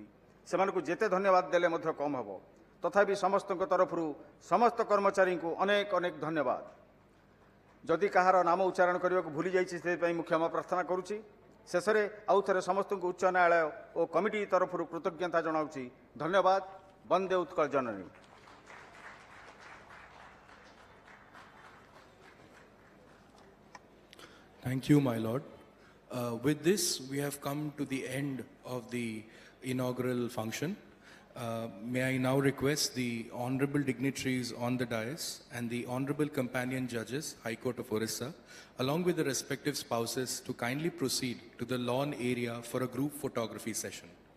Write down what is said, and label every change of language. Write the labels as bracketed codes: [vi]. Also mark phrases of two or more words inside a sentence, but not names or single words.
[or] ସେମାନଙ୍କୁ ଯେତେ ଧନ୍ୟବାଦ ଦେଲେ ମଧ୍ୟ କମ୍ ହେବ। ତଥାପି ସମସ୍ତଙ୍କ ତରଫରୁ ସମସ୍ତ କର୍ମଚାରୀଙ୍କୁ ଅନେକ ଅନେକ ଧନ୍ୟବାଦ। ଯଦି କାହାର ନାମ ଉଚ୍ଚାରଣ କରିବାକୁ ଭୁଲି ଯାଇଛି ସେଥିପାଇଁ ମୁଁ କ୍ଷମା ପ୍ରାର୍ଥନା କରୁଛି। ଶେଷରେ ଆଉ ଥରେ ସମସ୍ତଙ୍କୁ ଉଚ୍ଚ ନ୍ୟାୟାଳୟ ଓ କମିଟି ତରଫରୁ କୃତଜ୍ଞତା ଜଣାଉଛି। ଧନ୍ୟବାଦ। ବନ୍ଦେ ଉତ୍କଳ ଜନନୀ। [en] Thank you, my lord. With this, we have come to the end of the inaugural function. May I now request the honorable dignitaries on the dais and the honorable companion judges, High Court of Orissa, along with the respective spouses, to kindly proceed to the lawn area for a group photography session.